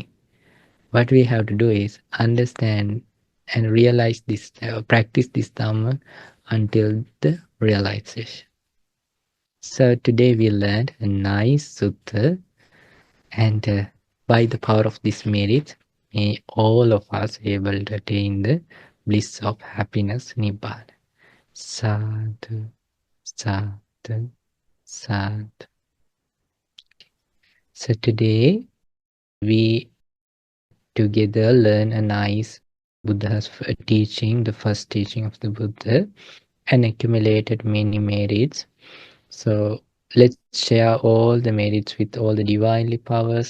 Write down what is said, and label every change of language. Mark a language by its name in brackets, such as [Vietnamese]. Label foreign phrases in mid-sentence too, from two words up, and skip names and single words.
[English] What we have to do is understand and realize this, practice this Dhamma until the realization. So today we learned a nice sutta, and by the power of this merit, may all of us able to attain the bliss of happiness, Nibbana. [Pali] Sadhu, sadhu, sadhu. [English] So today we together learn a nice Buddha's teaching, the first teaching of the Buddha, and accumulated many merits. So let's share all the merits with all the divinely powers.